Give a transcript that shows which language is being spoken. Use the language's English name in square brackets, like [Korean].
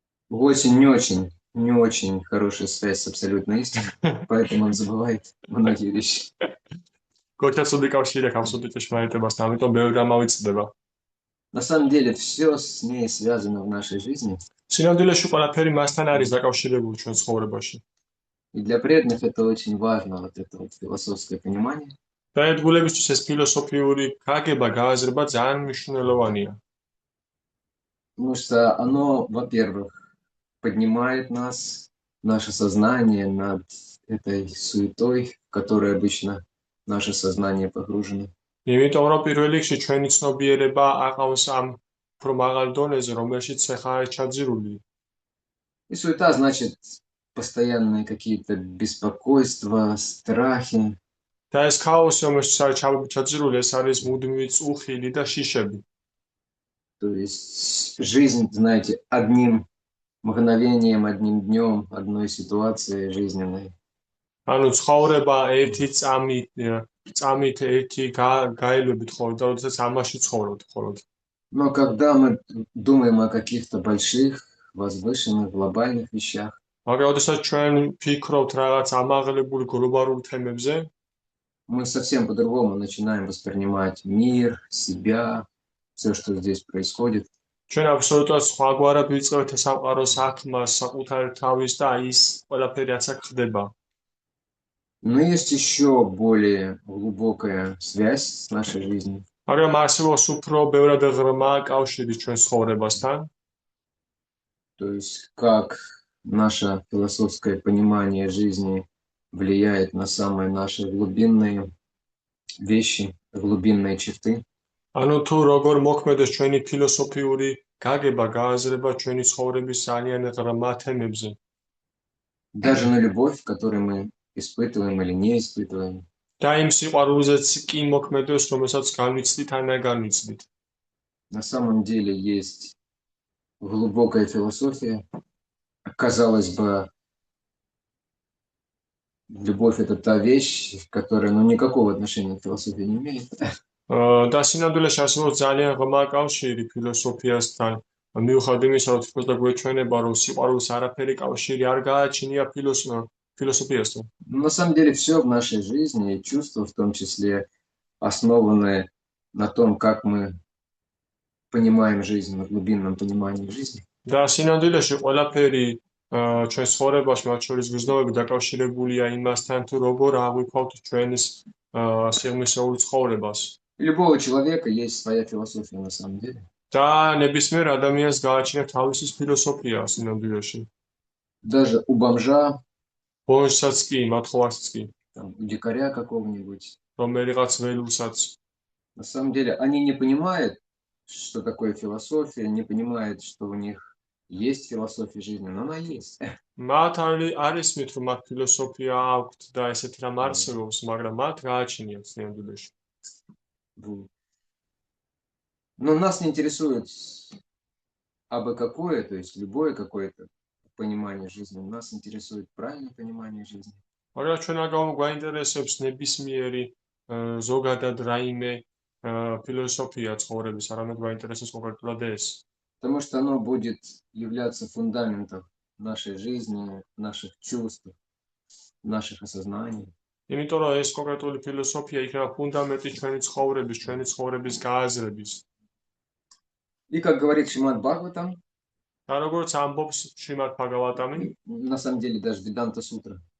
[Russian] Очень, не очень хорошая связь с абсолютной истиной, поэтому он забывает многие вещи. [Georgian] გოჩასული კავშირი აქვს აბსოლუტურ ჭეშმარიტებასთან, ამიტომ ბევრი რამ ავიწყდება. [Russian] На самом деле все с ней связано в нашей жизни. [Georgian] სინამდვილეში ყველაფერი მასთან არის დაკავშირებული ჩვენ ცხოვრებაში. [Russian] И для преданных это очень важно, вот это вот философское понимание. [Georgian] დაედგულებისთვის ეს ფილოსოფიური გაგება, გააზრება ძალიან მნიშვნელოვანია. [Russian] Потому что оно, во-первых, поднимает нас, наше сознание над этой суетой, в которой обычно наше сознание погружено. [Georgian] იმიტომ რომ პირველ რიგში ჩვენი ცნობიერება აყავს ამ უფრო მაღალ დონეზე, რომელშიც ახლა არის ჩაძირული. [Russian] И суета значит постоянные какие-то беспокойства, страхи. [Georgian] და ეს ქაოსი, რომელშიც არის ჩაძირული, ეს არის მუდმივი წუხილი და შიშები. [Russian] То есть жизнь, знаете, одним мгновением, одним днем, одной ситуацией жизненной. [Georgian] ანუ ცხოვრება ერთი წამით ერთი გაელვებით ხოლმე და როდესაც ამაში ცხოვრობთ ხოლმე. [Russian] Но когда мы думаем о каких-то больших, возвышенных, глобальных вещах, [Georgian] მაგრამ როდესაც ჩვენ ფიქრობთ რაღაც ამაღლებული გლობალურ თემებზე, [Russian] мы совсем по-другому начинаем воспринимать мир, себя, все, что здесь происходит. [Georgian] ჩვენ აბსოლუტურად სხვაგვარად ვიწყებთ სამყაროს აღქმას, საკუთარ თავის და ის ყველაფერი რაც აქ ხდება. [Russian] Но есть еще более глубокая связь с нашей жизнью. [Georgian] მაგრამ არსებობს უფრო ბევრად ღრმა კავშირი ჩვენ ცხოვრებასთან. [Russian] То есть как наше философское понимание жизни влияет на самые наши глубинные вещи, глубинные черты. [Georgian] ანუ თუ როგორ მოქმედებს ჩვენი ფილოსოფიური გაგება, გააზრება ჩვენი ცხოვრების ძალიან ღრმა თემებზე. [Russian] Даже на любовь, которую мы испытываем или не испытываем. [Georgian] და იმ სიყვარულზეც კი მოქმედებს, რომელსაც განვიცდით ან არ განვიცდით. [Russian] На самом деле есть глубокая философия. Казалось бы, любовь — это та вещь, которая никакого отношения к философии не имеет. [Georgian] და სინამდვილეში არსებობს ძალიან ღრმა კავშირი ფილოსოფიასთან. მიუხედავად იმისა, რომ თვითონ გვეჩვენება, რომ სიყვარულს არაფერი კავშირი არ გააჩნია ფილოსოფიასთან. [Russian] На самом деле все в нашей жизни, и чувства в том числе, основаны на том, как мы понимаем жизнь, на глубинном понимании жизни. [Georgian] და სინამდვილეში ყველაფერი ჩვენ ცხოვრებაში, მათ შორის გრძნობები დაკავშირებულია იმასთან, თუ როგორ აღვიქვავთ ჩვენს სიღრმისეულ ცხოვრებას. [Russian] У любого человека есть своя философия на самом деле. [Georgian] და ნებისმიერ ადამიანს გააჩნია თავისი ფილოსოფია სინამდვილეში. [Russian] Даже у бомжа, [Georgian] ბონжსაც კი, მათხოვარსაც კი, [Russian] там, у дикаря какого-нибудь. [Georgian] რომელიღაც ველულსაც. [Russian] На самом деле они не понимают, что такое философия, не понимают, что у них есть философия жизни, но она есть. [Georgian] მათ არის მით, რომ მათ ფილოსოფია აქვთ და ესეთი რამ არსებობს, მაგრამ მათ გააჩნიათ სინამდვილეში. [Russian] Но нас не интересует абы какое, то есть любое какое-то понимание жизни. Нас интересует правильное понимание жизни. [Georgian] მაგრამ ჩვენ არ გვაინტერესებს ნებისმიერი ზოგადად რაიმე ფილოსოფია ცხოვრების, არამედ გვაინტერესებს კონკრეტულად ეს. [Russian] Потому что оно будет являться фундаментом нашей жизни, наших чувств, наших осознаний. [Georgian] იმიტომ რომ ეს კონკრეტული ფილოსოფია იქნება ფუნდამენტი ჩვენი ცხოვრების, ჩვენი ცხოვრების გააზრების. [Russian] И как говорит Шримад Бхагаватам, [Georgian] და როგორც ამბობს შრიმად ბhagavatam-ი, [Russian] на самом деле даже Веданта Сутра,